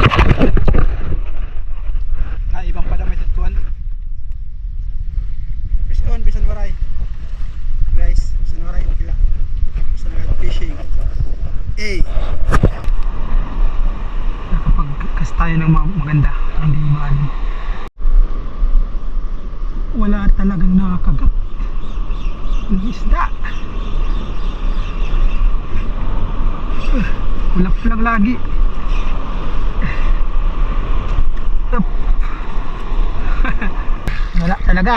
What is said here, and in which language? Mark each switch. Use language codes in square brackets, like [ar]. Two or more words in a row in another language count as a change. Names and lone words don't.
[tl] Naibang pa damit at kuwan. [war] Bisan waray. Guys, bisan waray [tl] okay lang. [war] Bisan waray fishing. [tl] Nakapagkas tayo ng maganda, hindi maalim. Wala talagang nakakagat ng isda. Ulap lang lagi. Wala talaga.